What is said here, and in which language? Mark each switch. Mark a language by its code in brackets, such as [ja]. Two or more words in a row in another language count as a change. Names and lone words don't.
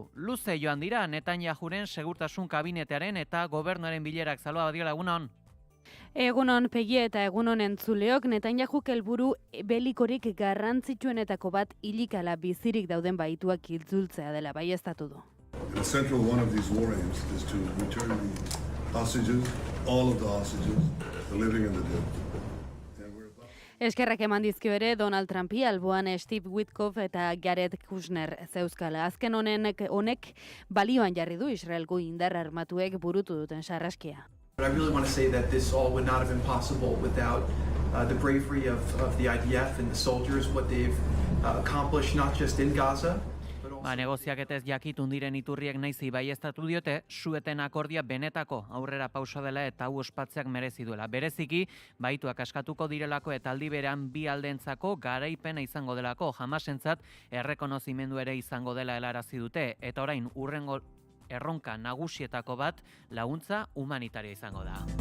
[eu] Luze joan dira Netanyahuren segurtasun kabinetearen eta gobernuaren bilerak. Salua Badiola, egunon. Egunon Pegi eta egunon entzuleok, Netanyahuk helburu belikorik garrantzitsuenetako bat hilikala bizirik dauden baituak itzultzea dela baieztatu du. [en] The central one of these war aims is to return the hostages, all of the hostages, the living and the dead. [eu] Eskerrak eman dizkio ere Donald Trumpi alboan Steve Witkoff eta Jared Kushner zeuzkala. Azken honek balioan jarri du Israelgo indar armatuek burutu duten sarraskia. [en] But I really want to say that this all would not have been possible without the bravery of the IDF and the soldiers, what they've accomplished not just in Gaza. [eu] Negoziaketez jakitun diren iturriek naizi baieztatu diote, su-eten akordia benetako aurrera pauso dela eta hau ospatzeak merezi duela. Bereziki, baituak askatuko direlako eta aldi berean bi aldeentzako garaipena izango delako, Hamasentzat errekonozimendu ere izango dela helarazi dute, eta orain hurrengo erronka nagusietako bat laguntza humanitaria izango da.